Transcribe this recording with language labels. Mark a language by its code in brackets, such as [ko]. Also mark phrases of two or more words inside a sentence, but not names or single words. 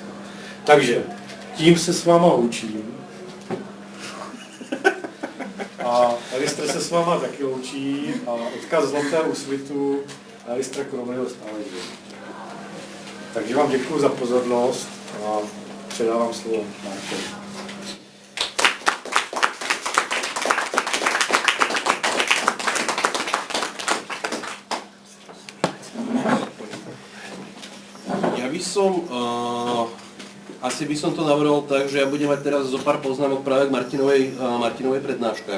[cs] Takže tím se s váma učím. A Alistair se s váma taky loučí a odkaz Zlatého úsvitu Alistaira Crowleyho stále žije. Takže vám děkuji za pozornost a předávám slovo Markovi. [sk] Ja by som, asi by som to navrhol tak, že ja budem mať teraz zo pár poznámok práve k Martinovej prednáške.